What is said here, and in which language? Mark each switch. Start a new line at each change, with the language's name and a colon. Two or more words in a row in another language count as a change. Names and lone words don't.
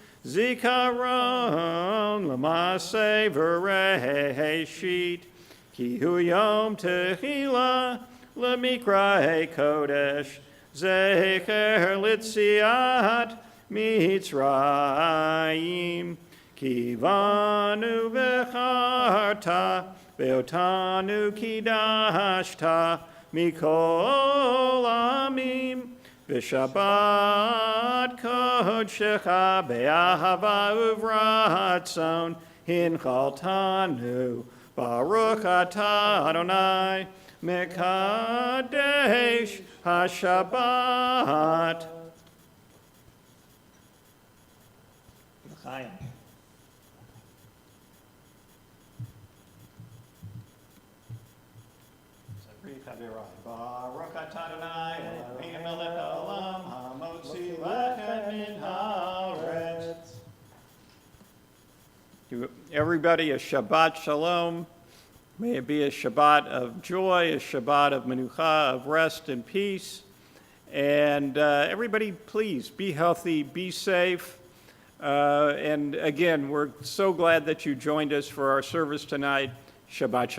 Hebrew: זכרון למעשה בראשית, כי הוא יום תחילה למקראי קודש, זכר ליציאת mitzrayim, כי בנו בחרת, ואותנו קידשת, מכל העמים, ושבת קדשך באהבה וברצון הנחלתנו ברוך אתה אדני מקדש השבת. L'chaim. ברוך אתה אדני אלוהינו מלך העולם המוציא לחם מן הארץ.
English: To everybody, a
Hebrew: שבת שלום.
English: May it be a Shabbat of joy, a Shabbat of menucha, of rest and peace. And everybody, please be healthy, be safe. And again, we're so glad that you joined us for our service tonight.